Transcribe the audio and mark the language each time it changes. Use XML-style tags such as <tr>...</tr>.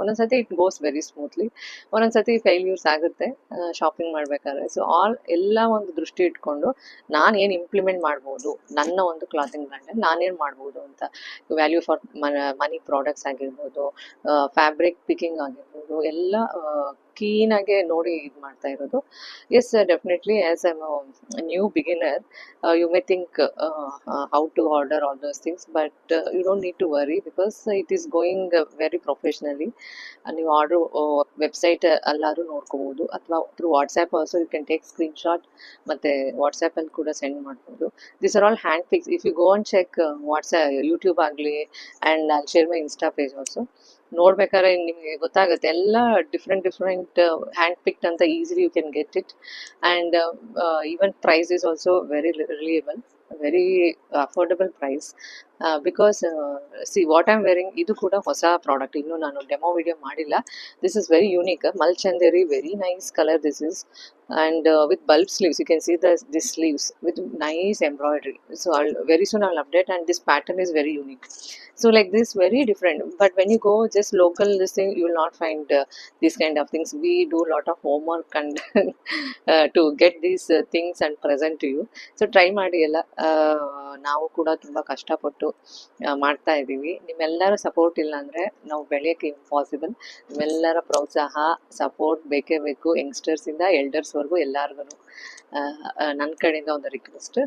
<kn>ಒಂದೊಂದ್ಸತಿ</kn> <en>it goes very smoothly,</en> <kn>ಒಂದೊಂದ್ಸತಿ failures ಆಗುತ್ತೆ shopping ಮಾಡ್ಬೇಕಾದ್ರೆ. So ಎಲ್ಲ ಒಂದು ದೃಷ್ಟಿ ಇಟ್ಕೊಂಡು ನಾನು ಏನು ಇಂಪ್ಲಿಮೆಂಟ್ ಮಾಡ್ಬೋದು ನನ್ನ ಒಂದು ಕ್ಲಾತಿಂಗ್ ಬ್ರ್ಯಾಂಡಲ್ಲಿ, ನಾನೇನು ಮಾಡ್ಬೋದು ಅಂತ. ವ್ಯಾಲ್ಯೂ ಫಾರ್ ಮನಿ ಪ್ರಾಡಕ್ಟ್ಸ್ ಆಗಿರ್ಬೋದು, ಫ್ಯಾಬ್ರಿಕ್ ಪಿಕಿಂಗ್ ಆಗಿರ್ಬೋದು, ಎಲ್ಲ ಕ್ಲೀನಾಗೆ ನೋಡಿ ಇದು ಮಾಡ್ತಾ ಇರೋದು.</kn> <en>Yes, definitely as I new beginner, you may think how to order all those things, but you don't need to worry because it is going very professionally.</en> <kn>ನೀವು order website ಎಲ್ಲರೂ ನೋಡ್ಕೋಬೋದು, ಅಥವಾ through WhatsApp</kn> <en>also you can take screenshot,</en> <kn>ಮತ್ತು ವಾಟ್ಸ್ಯಾಪಲ್ಲಿ ಕೂಡ send ಮಾಡ್ಬೋದು.</kn> <en>This are all hand picks. If you go and check WhatsApp, YouTube ಆಗಲಿ, and I'll share my Insta page also.</en> <kn>ನೋಡ್ಬೇಕಾದ್ರೆ ನಿಮಗೆ ಗೊತ್ತಾಗುತ್ತೆ ಎಲ್ಲ ಡಿಫ್ರೆಂಟ್ ಹ್ಯಾಂಡ್ ಪಿಕ್ಡ್ ಅಂತ.</kn> <en>Easily you can get it. And even price is also very reliable, very affordable price. Because see what I'm wearing,</en> <kn>ಇದು ಕೂಡ ಹೊಸ product, ಇನ್ನೂ ನಾನು ಡೆಮೋ ವಿಡಿಯೋ ಮಾಡಿಲ್ಲ.</kn> <en>This is very unique, ಮಲ್ಚಂದೇರಿ, very nice colour this is. And with bulb sleeves, you can see this sleeves with nice embroidery. So very soon I'll update, and this pattern is very unique. So like this, very different. But when you go just local this thing, you will not find these kind of things. We do a lot of homework and to get these things and present to you. So try</en> <kn>ಮಾಡಿ ಎಲ್ಲ. ನಾವು ಕೂಡ ತುಂಬ ಕಷ್ಟಪಟ್ಟು ಮಾಡ್ತಾ ಇದ್ದೀವಿ. ನಿಮ್ಮೆಲ್ಲರ support ಇಲ್ಲ ಅಂದರೆ ನಾವು ಬೆಳೆಯೋಕ್ಕೆ ಇಂಪಾಸಿಬಲ್. ನಿಮ್ಮೆಲ್ಲರ ಪ್ರೋತ್ಸಾಹ, ಸಪೋರ್ಟ್ ಬೇಕೇ ಬೇಕು. ಯಂಗ್ಸ್ಟರ್ಸಿಂದ ಎಲ್ಡರ್ಸ್ವರೆಗೂ ಎಲ್ಲರಿಗೂ ನನ್ನ ಕಡೆಯಿಂದ ಒಂದು ರಿಕ್ವೆಸ್ಟ್.</kn>